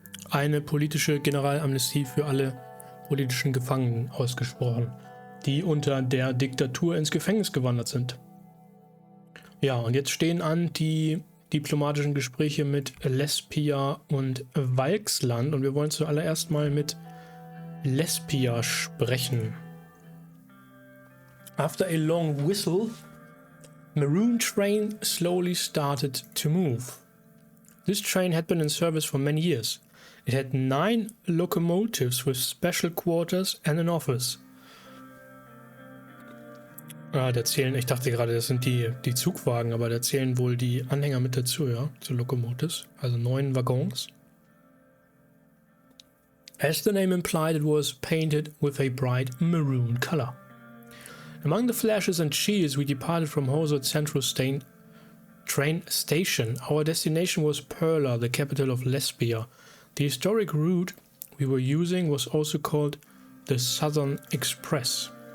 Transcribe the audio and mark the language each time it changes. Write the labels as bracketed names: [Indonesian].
[German] Eine politische Generalamnestie für alle politischen Gefangenen ausgesprochen, die unter der Diktatur ins Gefängnis gewandert sind. Ja, und jetzt stehen an die diplomatischen Gespräche mit Lespia und Walksland und wir wollen zuallererst mal mit Lespia sprechen. [English] After a long whistle, maroon train slowly started to move. This train had been in service for many years. It had 9 locomotives with special quarters and an office. [German] Da zählen, ich dachte gerade, das sind die Zugwagen, aber da zählen wohl die Anhänger mit dazu, ja, zu Locomotives, also 9 Waggons. [English] As the name implied, it was painted with a bright maroon color. Among the flashes and cheers, we departed from Hosod Central train station. Our destination was Perla, the capital of Lespia. The historic route we were using was also called the Southern Express.